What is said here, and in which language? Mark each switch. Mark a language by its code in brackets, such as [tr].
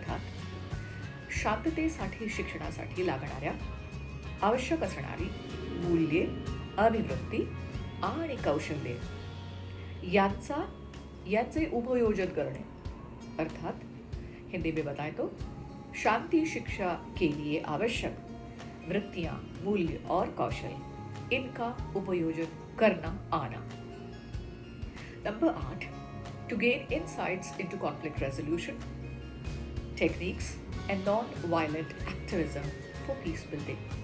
[mr] अर्थात शांततेसाठी शिक्षणासाठी लागणाऱ्या आवश्यक असणारी मूल्ये, अभिवृत्ती आणि कौशल्ये यांचे उपयोजन करणे. [hi] अर्थात हिंदी में बताएं तो शांति शिक्षा के लिए आवश्यक वृत्तियां, मूल्य और कौशल, इनका उपयोजन करना आना. [en] Number 8, to gain insights into conflict resolution techniques and non-violent activism for peace building.